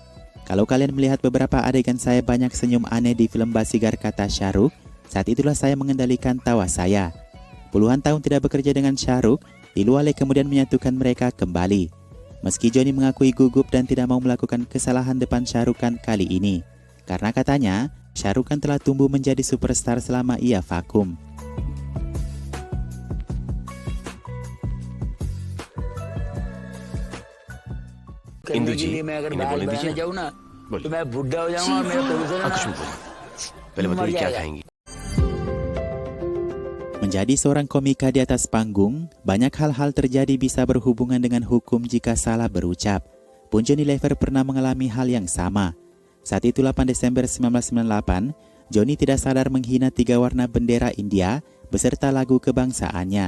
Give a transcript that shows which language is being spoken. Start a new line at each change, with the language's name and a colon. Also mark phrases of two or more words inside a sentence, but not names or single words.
Indonesian: Kalau kalian melihat beberapa adegan saya banyak senyum aneh di film Basigar, kata Syahrukh, saat itulah saya mengendalikan tawa saya. Puluhan tahun tidak bekerja dengan Syahrukh, Iluale kemudian menyatukan mereka kembali. Meski Johnny mengakui gugup dan tidak mau melakukan kesalahan depan Syahrukh Khan kali ini, karena katanya, Syahrukh Khan telah tumbuh menjadi superstar selama ia vakum.
Hindi: इंदु जी, इन्हें बोलने दीजिए। बोलिए। कुछ मत बोलिए। पहले बताइए क्या खाएंगी।
Indonesian: Menjadi seorang komika di atas panggung, banyak hal-hal terjadi bisa berhubungan dengan hukum jika salah berucap. Pun Johnny Lever pernah mengalami hal yang sama. Saat itu 8 Desember 1998, Johnny tidak sadar menghina 3 warna bendera India beserta lagu kebangsaannya.